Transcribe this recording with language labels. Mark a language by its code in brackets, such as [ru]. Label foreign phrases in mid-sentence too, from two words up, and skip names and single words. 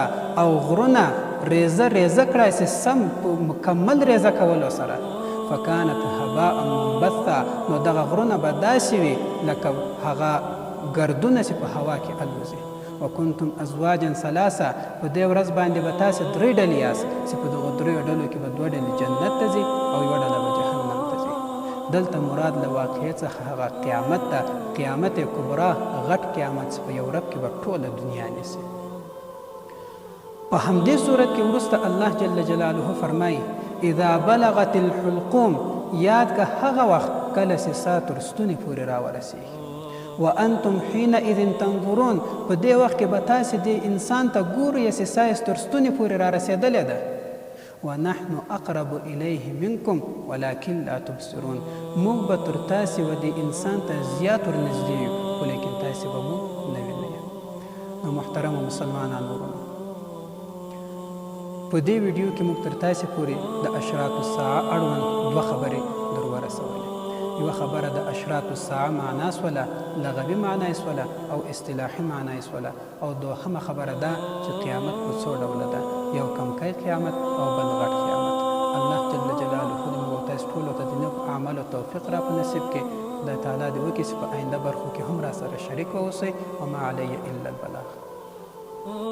[ps] او غرونه ریزه ریزه کړای سي سم په مکمل ریزه کولو سره [ar] فکانت هباء منبثا [ps] نو دغه غرونه به داسې وي لکه هغه ګردونه چې په هوا کې الوزي [ar] وکنتم ازواجا ثلاثه [ps] په دې ورځ باندې به تاسې درې ډلې یاست چې په دغو دریو ډلو کې به دوه ډلې جنت ته ځي او یوه ډله به جهنم ته ځي دلته مراد له واقعې څخه هغه قیامت ده قیامت کبرا غټ قیامت چې په یو رب کې به ټوله دنیا نیسي په همدې صورت کې وروسته [ar] الله جل جلاله [ps] فرمایي [ar] اذا بلغت الحلقوم [ps] یاد که هغه وخت کله چې سا تر ستوني پورې راورسېږي [ar] وانتم حینئذ تنظرون [ps] په دې وخت کې به تاسې دې انسان ته ګورئ چې سا یې تر ستوني پورې را رسېدلې ده [ar] ونحن اقرب الیه منکم ولکن لا تبصرون [ps] موږ به تر تاسې و دې انسان ته زیات ورنږدې یو خو لیکن تاسې به موږ نه وینئ نو محترمو مسلمانانو ورونو په دې ویډیو کې موږ تر تاسې پورې د [ar] اشراط الساعه [ps] اړوند دوه خبرې در ورسولې یوه خبره د [ar] اشراط الساعه [ps] معنا سوله لغوي معنا یې سوله او اصطلاحي معنا یې سوله او دوهمه خبره ده چې قیامت په څو ډوله ده یو کمکی قیامت او بل غټ قیامت [ar] الله جل جلاله [ps] دې موږ او تاسو ټولو ته د نیکو اعمالو توفیق را په نصیب کړي خدای تعالی دې وکړي چې په آینده برخو کې هم را سره شریک واوسئ [ar] وما علی الا البلاغ